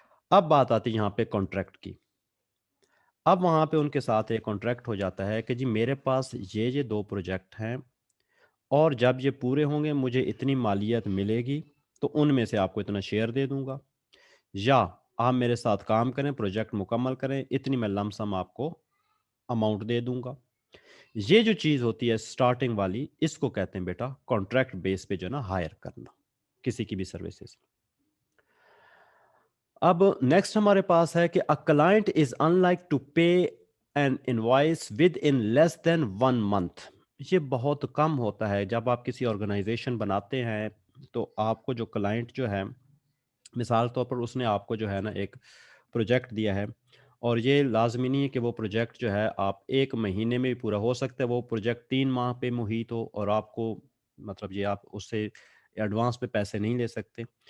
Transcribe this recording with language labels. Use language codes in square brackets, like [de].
[ur] اب بات آتی ہے یہاں پہ کانٹریکٹ کی. اب وہاں پہ ان کے ساتھ ایک کانٹریکٹ ہو جاتا ہے کہ جی میرے پاس یہ 2 پروجیکٹ ہیں, اور جب یہ پورے ہوں گے مجھے اتنی مالیت ملے گی, تو ان میں سے آپ کو اتنا شیئر دے دوں گا, یا آپ میرے ساتھ کام کریں, پروجیکٹ مکمل کریں, اتنی میں لم سم آپ کو اماؤنٹ دے دوں گا. یہ جو چیز ہوتی ہے سٹارٹنگ والی, اس کو کہتے ہیں بیٹا کانٹریکٹ بیس پہ جو نا ہائر کرنا کسی کی بھی سروسز. اب نیکسٹ ہمارے پاس ہے کہ [en] a client is unlike to pay an invoice within less than 1 month. [ur] یہ بہت کم ہوتا ہے. جب آپ کسی آرگنائزیشن بناتے ہیں تو آپ کو جو کلائنٹ جو ہے, مثال طور پر اس نے آپ کو جو ہے نا ایک پروجیکٹ دیا ہے, اور یہ لازمی نہیں ہے کہ وہ پروجیکٹ جو ہے آپ 1 مہینے میں بھی پورا ہو سکتا ہے. وہ پروجیکٹ 3 ماہ پہ محیط ہو, اور آپ کو مطلب یہ آپ اس سے ایڈوانس پہ پیسے نہیں لے سکتے.